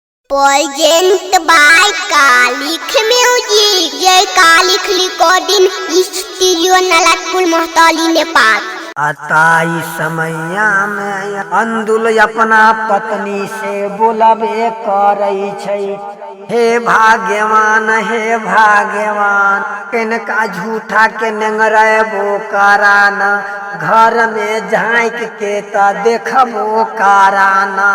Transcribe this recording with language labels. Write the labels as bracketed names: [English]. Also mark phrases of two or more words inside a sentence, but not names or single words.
[English] Present by Kalik Music. Jai Kalik Recording Studio Nalatpur Mohtali Nepal. [Angika] अताई समैया में अंदुल अपना पत्नी से बोलबे करई छै, हे भाग्यवान हे भाग्यवान, किनका झूठा के नेंगरेबो कराना, घर में झाँक के त देखबो कराना।